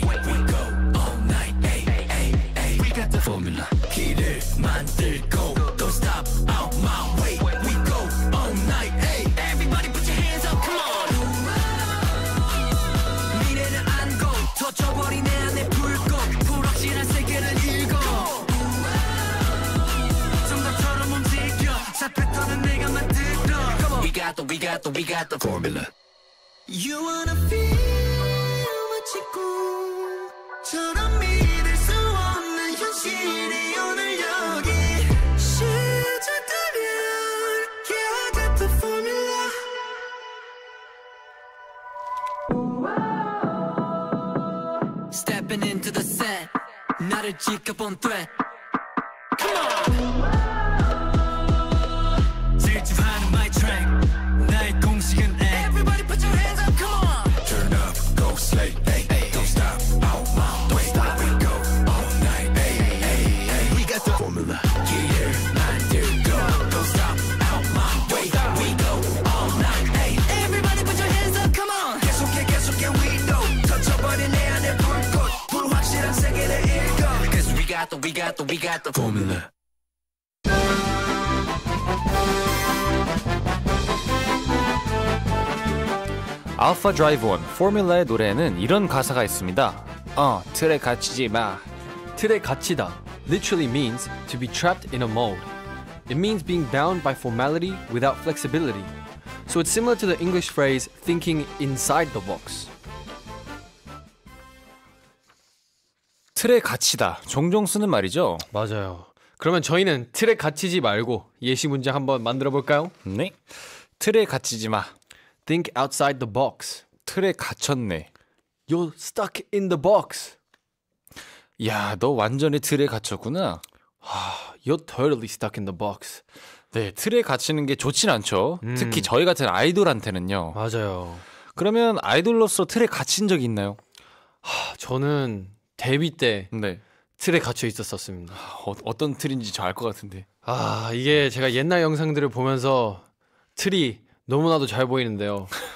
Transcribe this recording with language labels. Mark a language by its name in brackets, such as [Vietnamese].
[English] We go all night, ayy, ayy, ayy. We got the formula. [Korean] 길을 만들고 [English] don't stop, out my way. We go all night, ayy. Everybody put your hands up, come on. [Korean] 미래를 안고 터져버린 내 안의 불꽃. 불확실한 세계를 읽어. 정답처럼 움직여. 잡혔다는 내가 만들어. [English] We got the formula. You wanna feel [Korean] 마치 꿈처럼 믿을 수 없는 현실이 오늘 여기 시작되면 [English] Yeah, I got the formula. Stepping into the set. [Korean] 나를 지켜본 [English] threat. Come on. [Korean] 질주하는 [English] my track. [Korean] 나의 공식은 act. [English] Everybody put your hands up, come on. Turn up, go slay, ay, ay. Don't stop, out my way. We go all night, ay, ay, ay. We got the formula. [Korean] 길을 만들고 [English] don't stop, out my way. We go all night, ay. Everybody put your hands up, come on. [Korean] 계속해, [English] we know. [Korean] 터져버린 내 안의 불꽃. 불확실한 세계를 읽어. [English] Cause we got the formula. [Korean] Alpha Drive On Formula의 노래에는 이런 가사가 있습니다. 틀에 갇히지 마. 틀에 갇히다 [English] literally means to be trapped in a mold. It means being bound by formality without flexibility. So it's similar to the English phrase thinking inside the box. [Korean] 틀에 갇히다. 종종 쓰는 말이죠. 맞아요. 그러면 저희는 틀에 갇히지 말고 예시 문장 한번 만들어 볼까요? 네. 틀에 갇히지 마. [English] Think outside the box. [Korean] 틀에 갇혔네. [English] You're stuck in the box. [Korean] 야, 너 완전히 틀에 갇혔구나. [English] You're totally stuck in the box. [Korean] 네, 틀에 갇히는 게 좋진 않죠. 특히 저희 같은 아이돌한테는요. 맞아요. 그러면 아이돌로서 틀에 갇힌 적이 있나요? 저는 데뷔 때 네. 틀에 갇혀 있었습니다. 어떤 틀인지 저 알 것 같은데. 이게 제가 옛날 영상들을 보면서 틀이 너무나도 잘 보이는데요.